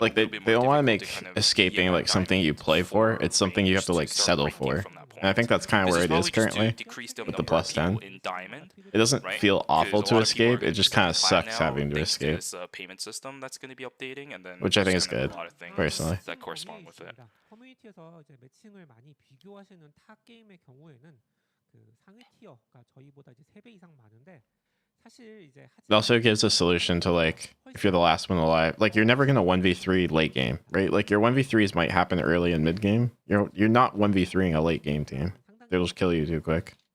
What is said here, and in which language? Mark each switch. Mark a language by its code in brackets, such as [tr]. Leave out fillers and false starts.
[en] like they don't want to make escaping like something you play for. It's something you have to like settle for. And I think that's kind of where it is currently with the plus 10. It doesn't feel awful to escape. It just kind of sucks having to escape. This payment system that's going to be updating, and then which I think is good, a lot of things personally. that correspond with it. [ko] 커뮤니티에서 이제 매칭을 많이 비교하시는 타 게임의 경우에는 그 상위 티어가 저희보다 이제 3배 이상 많은데 사실 이제 [en] It also gives a solution to like if you're the last one alive, like you're never gonna 1v3 late game, right? Like your 1v3s might happen early and mid game. You're not 1v3ing a late game team. They'll just kill you too quick.